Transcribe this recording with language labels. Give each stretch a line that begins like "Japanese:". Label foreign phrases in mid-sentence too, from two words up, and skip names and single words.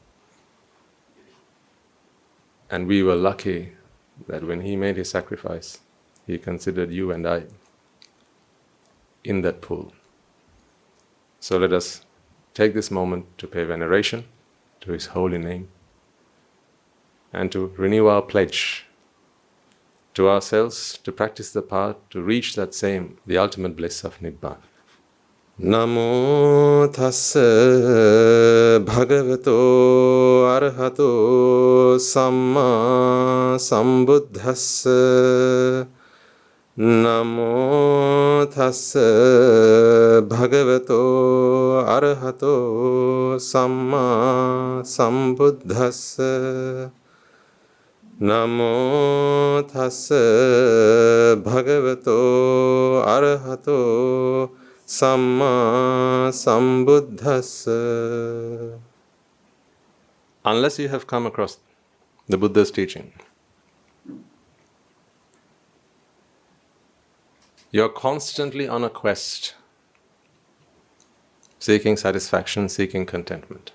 English: And we were lucky that when he made his sacrifice, he considered you and I in that pool. So let us take this moment to pay veneration to his holy name and to renew our pledge to ourselves to practice the path to reach that same, the ultimate bliss of Nibbana.
Pali: Namo tassa bhagavato arahato samma sambuddhassa. Namo tassa bhagavato arahato samma sambuddhassa. Namo tassa bhagavato arahato samma sambuddhassa.
English: Unless you have come across the Buddha's teaching, you're constantly on a quest, seeking satisfaction, seeking contentment.